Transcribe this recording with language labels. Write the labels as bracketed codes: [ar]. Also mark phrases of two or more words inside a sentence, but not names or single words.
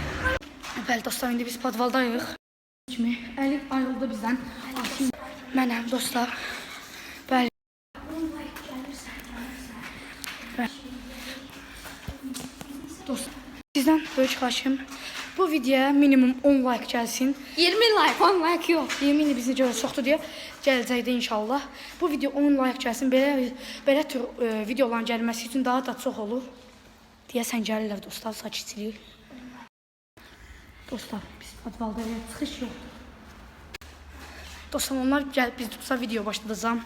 [az] Bəli dostlar, indi biz padvaldayıq. Əli ayrıldı bizdən. Mənəm dostlar. Bəli. Dostlar, sizdən böyük xahişim. Bu videoya minimum 10 like gəlsin. 20 like. 10 like yox. 20 il bizi görə çoxdur deyə gələcəkdə inşallah. Bu video 10 like gəlsin. Belə tür videoların gəlməsi üçün daha da çox olur. Deyəsən gəlirlər dostlar, sakitçilik. Dostlar, biz padvalda çıxış yoxdur. Dostlar, onlar gəlib biz tutsa video başlayacağım.